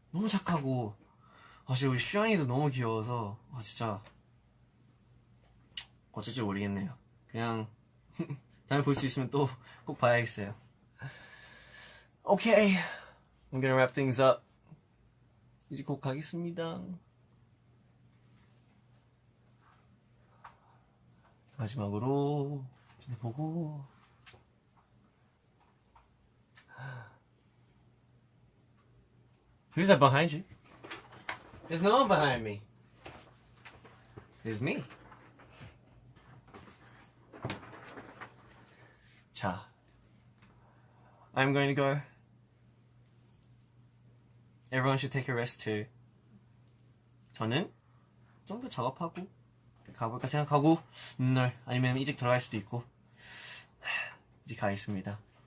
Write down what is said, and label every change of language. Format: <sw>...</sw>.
<ko>너무 착하고 진짜 우리 슈양이도 너무 귀여워서 진짜 어쩔지 모르겠네요. 그냥 다음에 볼 수 있으면 또 꼭 봐야겠어요.</ko> <en>Okay, I'm gonna wrap things up.</en> <ko>이제 곧 가겠습니다. 마지막으로 보고</ko> <en>Who's that behind you? There's no one behind me. There's me.</en> <ko>자,</ko> <en>I'm going to go. Everyone should take a rest too.</en> <ko>저는 좀 더 작업하고 가볼까 생각하고 아니면 일찍 들어갈 수도 있고 이제 가겠습니다.</ko>